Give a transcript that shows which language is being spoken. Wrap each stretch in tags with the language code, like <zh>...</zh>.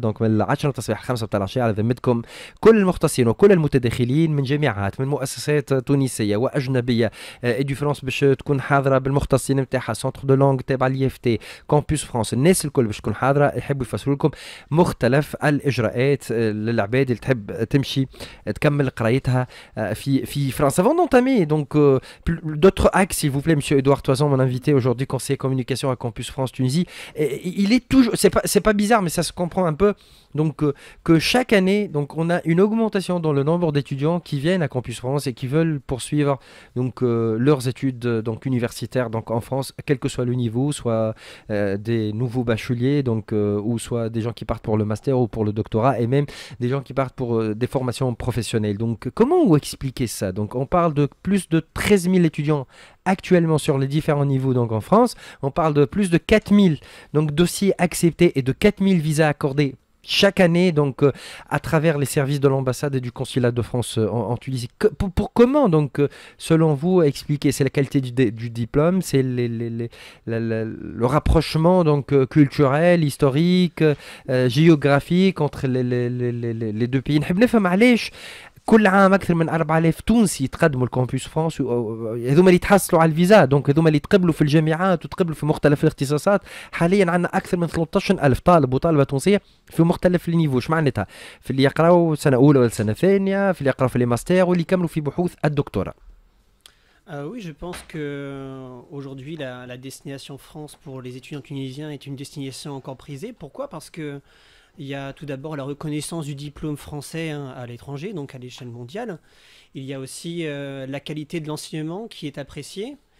<ar>دونك من 10 تصبيح 5 تاع العشيه على ذمتكم كل المختصين وكل المتداخلين من جامعات من مؤسسات تونسيه واجنبيه ايديو فرانس باش تكون حاضره بالمختصين نتاعها، سونتر دو لونغ تابع لي اف تي، كامبوس فرانس، الناس الكل باش تكون حاضره يحبوا يفسروا لكم مختلف الاجراءات للعباد اللي تحب تمشي تكمل قرايتها في فرنسا.</ar> <fr>Avant d'entamer donc d'autres axes, s'il vous plaît, Monsieur Edouard Toisson, mon invité aujourd'hui, conseiller communication à Campus France Tunisie. Il est toujours, c'est pas bizarre, mais ça se comprend un peu. Donc que chaque année, donc on a une augmentation dans le nombre d'étudiants qui viennent à Campus France et qui veulent poursuivre donc leurs études donc universitaires donc en France, quel que soit le niveau, soit des nouveaux bacheliers donc ou soit des gens qui partent pour le master ou pour le doctorat, et même des gens qui partent pour des formations professionnelles. Donc comment vous expliquez ça? Donc on parle de plus de 13 000 étudiants actuellement sur les différents niveaux donc en France. On parle de plus de 4 000 donc dossiers acceptés et de 4 000 visas accordés chaque année donc à travers les services de l'ambassade et du consulat de France en Tunisie. Pour comment donc selon vous expliquer? C'est la qualité du diplôme, c'est le rapprochement donc culturel, historique, géographique entre les deux pays.</fr> <ar>نحب نفهم علاش كل عام اكثر من 4000 تونسي يتقدموا لكامبوس فرانس، هذوما اللي يتحصلوا على الفيزا، دونك هذوما اللي يتقبلوا في الجامعات وتقبلوا في مختلف الاختصاصات. حاليا عندنا اكثر من 13000 طالب وطالبه تونسيه في مختلف النيفو. شو معناتها؟ في اللي يقراوا سنه اولى ولا سنه ثانيه، في اللي يقراوا في لي ماستر واللي يكملوا في بحوث الدكتوراه.</ar> <fr>Oui, je pense qu'aujourd'hui, la destination France pour les étudiants tunisiens est une destination encore prisée. Pourquoi? Parce que il y a tout d'abord la reconnaissance du diplôme français à l'étranger, donc à l'échelle mondiale. Il y a aussi la qualité de l'enseignement qui est appréciée.</fr>